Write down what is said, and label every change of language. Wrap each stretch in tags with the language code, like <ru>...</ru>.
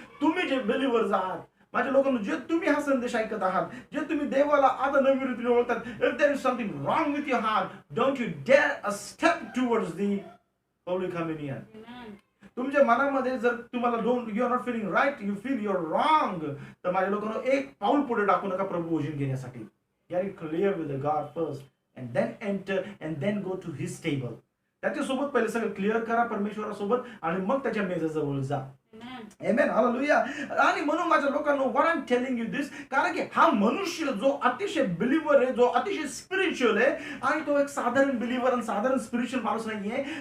<mr>तुम्ही जे बिलीव्हर्स आहात माझ्या लोकांना, जे तुम्ही हा संदेश ऐकत आहात, जे तुम्ही देवाला आता नवी रीतीने ओळखतात,</mr> <en>If there is something wrong with your heart, don't you dare a step towards the holy communion.</en> <mr>तुमच्या मनामध्ये जर तुम्हाला</mr> <en>you are not feeling right, you feel you're wrong,</en> <mr>तर माझ्या लोकांना एक पाऊल पुढे टाकू नका प्रभू भोजन घेण्यासाठी.</mr> <en>Get it clear with the God first and then enter and then go to his table.</en> <mr>त्याच्यासोबत पहिले सगळं क्लिअर करा परमेश्वरासोबत आणि मग त्याच्या मेजाजवळ जा.</mr> <en>Amen.</en> <mr>Amen. हालेलुया. आणि म्हणून माझ्या लोकांनो,</mr> <en>what I am telling you this,</en> <mr>कारण की हा मनुष्य जो अतिशय बिलीव्हर आहे, जो अतिशय स्पिरिच्युअल आहे, आणि तो एक साधारण बिलीव्हर आणि साधारण स्पिरिच्युअल माणूस नाहीये.</mr>